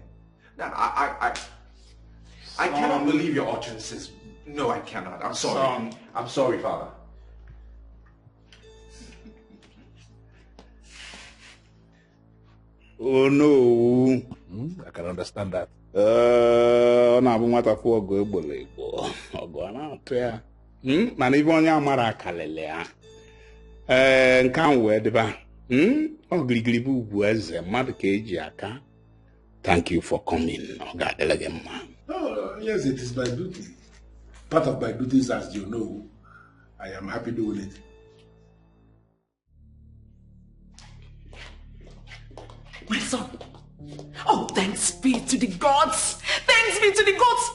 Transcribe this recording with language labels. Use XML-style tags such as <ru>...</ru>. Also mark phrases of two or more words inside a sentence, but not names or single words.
<en>Now, I cannot believe your utterances. No, I cannot. I'm sorry. I'm sorry, Father. Oh no. I can understand that.</en> <ig>Na bụ nwata fụ ọgụ egbolo egbo. Ọgụ a na-atụ ya. Mana ibe onye amara akalele ya. Nke ahụ wee dịba. Ọ gịrịgịrị bụ ugwu eze mmadụ ka eji aka.</ig> <en>Thank you for coming.</en> <ig>Ọ ga-adịla gị mma.</ig> <en>Yes, it is my duty. Part of my duties, as you know. I am happy doing it. My son. Oh, thanks be to the gods. Thanks be to the gods.</en>